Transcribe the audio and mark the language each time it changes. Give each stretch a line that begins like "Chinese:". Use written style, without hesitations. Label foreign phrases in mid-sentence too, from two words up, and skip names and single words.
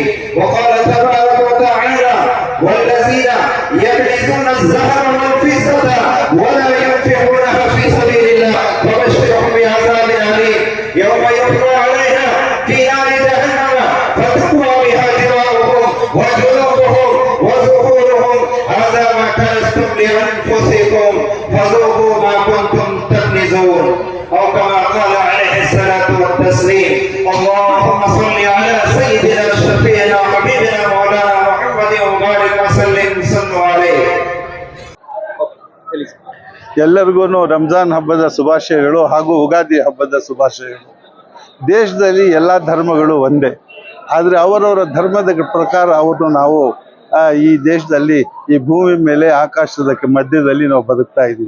Arabic: وقال تبارك وتعالى والذين يكنزون الذهب والفضة ولا ينفقونها في سبيل الله فبشرهم بعذاب أليم يوم يحمى عليها في نار جهنم فتقوى بها جباههم وجنوبهم وظهورهم هذا ما كنزتم لأنفسكم فذوقوا ما كنتم تكنزون، أو كما قال عليه الصلاة والتسليم. اللهم صل على سيدنا شفيعنا حبيبنا مولانا محمد وبارك وسلم صلوا عليه.
Kannada: ಎಲ್ಲರಿಗೂ ರಂಜಾನ್ ಹಬ್ಬದ ಶುಭಾಶಯಗಳು ಹಾಗೂ ಉಗಾದಿ ಹಬ್ಬದ ಶುಭಾಶಯಗಳು. ದೇಶದಲ್ಲಿ ಎಲ್ಲ ಧರ್ಮಗಳು ಒಂದೇ, ಆದರೆ ಅವರವರ ಧರ್ಮದ ಪ್ರಕಾರ ಅವರು ನಾವು ಈ ದೇಶದಲ್ಲಿ ಈ ಭೂಮಿ ಮೇಲೆ ಆಕಾಶದ ಮಧ್ಯದಲ್ಲಿ ನಾವು ಬದುಕ್ತಾ ಇದ್ದೀವಿ.